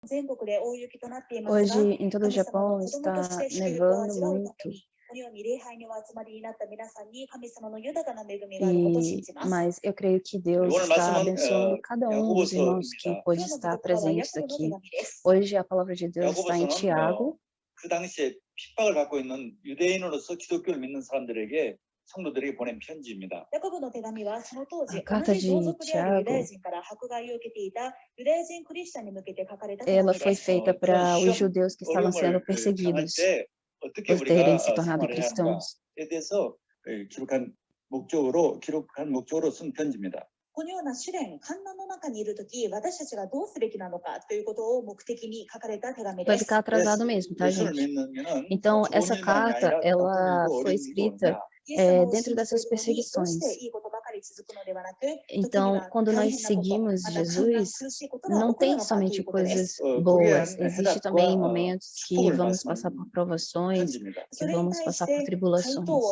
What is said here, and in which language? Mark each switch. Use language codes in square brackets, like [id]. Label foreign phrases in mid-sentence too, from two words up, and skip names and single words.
[pt] Hoje, em todo o Japão, está nevando muito. Mas eu creio que Deus está abençoando cada dos irmãos que pôde estar presentes aqui. Hoje, a palavra de Deus está em Tiago. [ko] 그 당시에 핍박을 받고 있는 유대인으로서 기독교를 믿는 사람들에게 성도들에게 보낸 편지입니다. [pt] A carta de Tiago, ela foi feita para os judeus que estavam sendo perseguidos por terem se tornado cristãos. [ko] 기록한 목적으로 쓴 편지입니다. [ja] このような試練、患難の中にいるとき、私たちがどうすべきなのかということを目的に書かれた手紙です。 [pt] Vai ficar atrasado mesmo, tá, gente? Então, essa carta, ela foi escrita dentro dessas perseguições. Então, quando nós seguimos Jesus, não tem somente coisas boas, existe também momentos que vamos passar por provações, que vamos passar por tribulações.